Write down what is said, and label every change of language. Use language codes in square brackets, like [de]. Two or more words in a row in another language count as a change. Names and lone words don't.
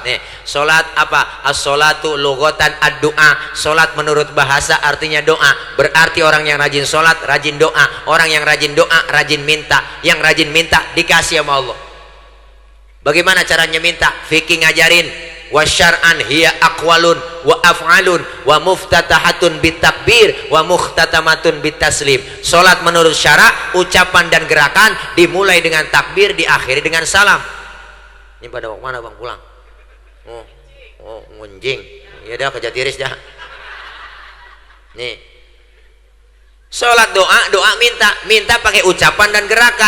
[id] Nih sholat apa? [ar] الصلاة لغةً الدعاء. [id] Sholat menurut bahasa artinya doa. Berarti orang yang rajin sholat rajin doa. Orang yang rajin doa rajin minta. Yang rajin minta dikasih sama Allah. Bagaimana caranya minta? Fikih ngajarin. [ar] وشرعًا هي أقوالٌ وأفعالٌ ومفتتحةٌ بالتكبير ومختتمةٌ بالتسليم. [id] Salat menurut syarak, ucapan dan gerakan dimulai dengan takbir, diakhiri dengan salam. Ini pada mau mana bang pulang? Oh ngunjing. Ya dah kerja tiris dah. Nih. Salat doa minta pakai ucapan dan gerakan.